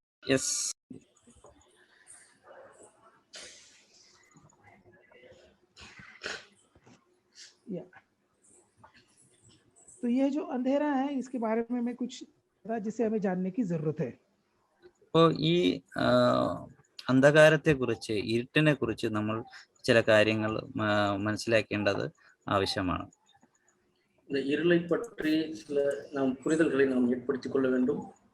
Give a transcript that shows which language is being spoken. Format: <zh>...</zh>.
<en>Yes.</en> <hi>तो ये जो अंधेरा है इसके बारे में मैं कुछ जिसे हमें जानने की जरूरत है.</hi> <ml>അപ്പോൾ ഈ അന്ധകാരത്തെ കുറിച്ച്, ഇരുട്ടിനെ കുറിച്ച് നമ്മൾ ചില കാര്യങ്ങൾ മനസ്സിലാക്കേണ്ടത് ആവശ്യമാണ്.</ml> <ta>இந்த இருளை பற்றி சில நாம் புரிதல்களை நாம் ஏற்படுத்திக் கொள்ள வேண்டும்.</ta>